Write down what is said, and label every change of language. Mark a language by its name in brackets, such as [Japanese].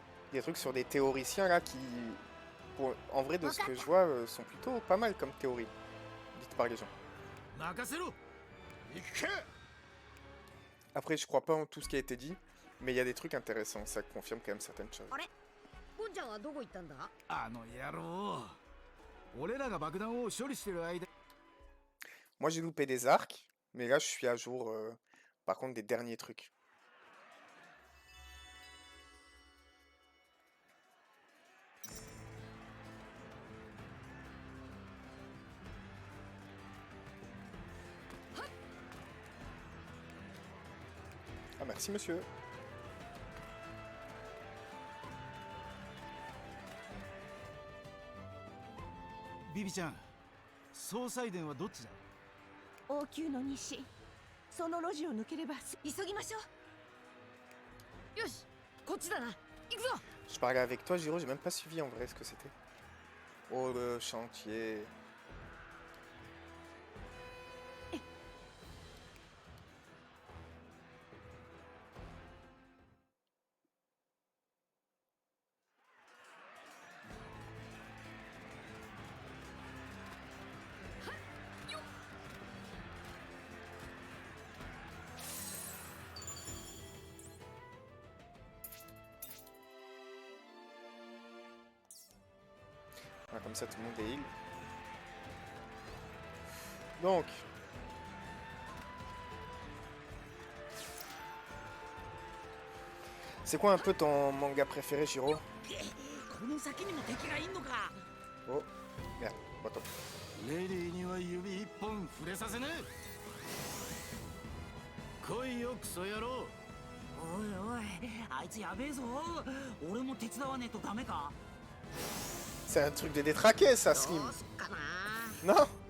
[French] Des trucs sur des théoriciens là qui, en vrai, de ce que je vois, sont plutôt pas mal comme théorie. Dites par les gens. [Japanese] 任せろ。 [French] Après, je crois pas en tout ce qui a été dit, mais il y a des trucs intéressants, ça confirme quand même certaines choses. [Japanese] ゴンちゃんはどこ行ったんだ？あの野郎。俺らが爆弾を処理してる間。 [French] Moi, j'ai loupé des arcs, mais là, je suis à jour, par contre, des derniers trucs. Ah, merci, monsieur. [Japanese] Bibi ちゃん、総裁殿はどっちだ？王宮の西、その路地を抜ければ急ぎましょう。よし、こっちだな。行くぞ。 [French] Je parlais avec toi, Giro, j'ai même pas suivi en vrai ce que c'était. Oh, le chantier. Ah, comme ça, tout le monde est heal. Donc. C'est quoi un peu ton manga préféré, Shiro? [Japanese] この先にも敵がいんのか。 [French] Oh, merde, bâton. [Japanese] レディーには指一本触れさせねえ。来いよクソ野郎。おいおい、あいつやべえぞ。俺も手伝わねえとダメか。 [French] C'est un truc de détraqué, ça, [Japanese] ど Slim. うすっかな。 [French] Non?